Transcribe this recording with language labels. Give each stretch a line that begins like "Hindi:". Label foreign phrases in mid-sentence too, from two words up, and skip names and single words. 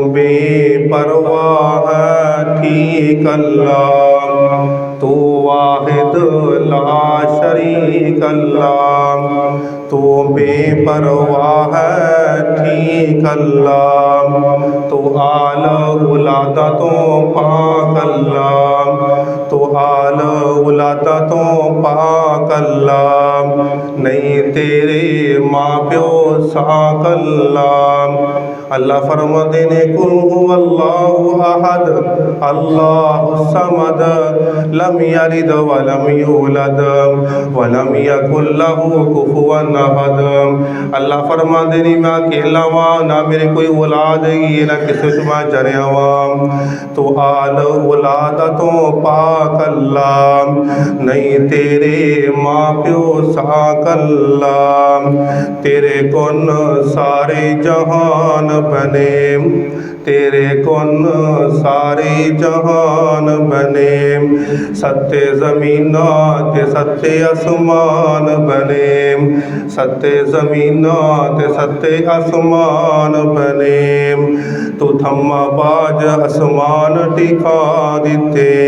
Punjabi: بے پرواہ ٹھیک اللہ، تو
Arabic: واحد لا شريك
Punjabi: اللہ، تو بے پرواہ ٹھیک اللہ، تو آل اولادوں پاک اللہ، تو آل اولادوں پاک اللہ، نہیں تیرے ماں پیو ساک اللہ. اللہ فرماتے نے
Arabic: قل هو الله أحد الله الصمد لم يلد ولم يولد ولم يكن له كفوا أحد، الله
Punjabi: فرماتے نے میں اکیلا واں نہ میرے کوئی اولاد ہے نہ کسی سے میں جریا واں، تو آل اولادوں پاک اللہ، نہیں تیرے ماں پیو ساک اللہ، تیرے کون سارے جہان بنے، تیرے کون سارے جہان بنے، ستے زمیناں تے ستے آسمان بنے، ستے زمیناں تے ستے آسمان بنے، تو تھماں باجھ آسمان ٹکا دتے,